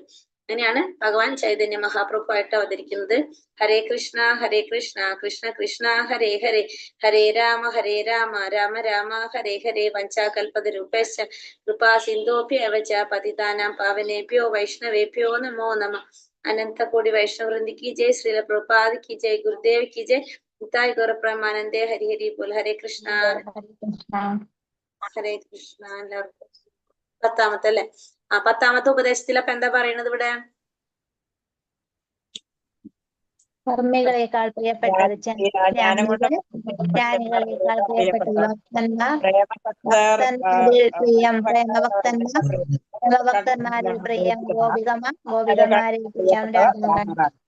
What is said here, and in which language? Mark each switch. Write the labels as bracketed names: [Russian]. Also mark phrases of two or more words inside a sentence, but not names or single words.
[Malayalam] അങ്ങനെയാണ് ഭഗവാൻ ചൈതന്യ മഹാപ്രഭു ആയിട്ട് അവതരിക്കുന്നത്. [Sanskrit] हरे कृष्ण कृष्ण कृष्ण हरे हरे, हरे राम राम राम हरे हरे. वञ्चाकल्पतरूपेश्च कृपा सिन्धोभ्यव च पतितानां पावनेभ्यो वैष्णवेभ्यो नमो नमः. [Hindi] अनन्तकोटि वैष्णववृन्द की जय, श्रील प्रभुपाद की जय, गुरुदेव की जय, [Bangla] নিতাই গৌর ব্রহ্মানন্দে হরি হরি বোল. [Sanskrit] हरे कृष्ण हरे कृष्ण. [Malayalam] എല്ലാവർക്കും പത്താമത്തെ അല്ലെ? പത്താമത്തെ ഉപദേശത്തിൽ അപ്പൊ എന്താ പറയുന്നത് ഇവിടെ? കർമ്മികളെക്കാൾ പ്രിയപ്പെട്ടത് ജ്ഞാനികളെക്കാൾ പ്രിയപ്പെട്ടത് ഭക്തന്മാരിൽ പ്രിയം പ്രേമഭക്തന്മാരിൽ പ്രിയം ഗോപികമാരിൽ പ്രിയം രാധാറാണി.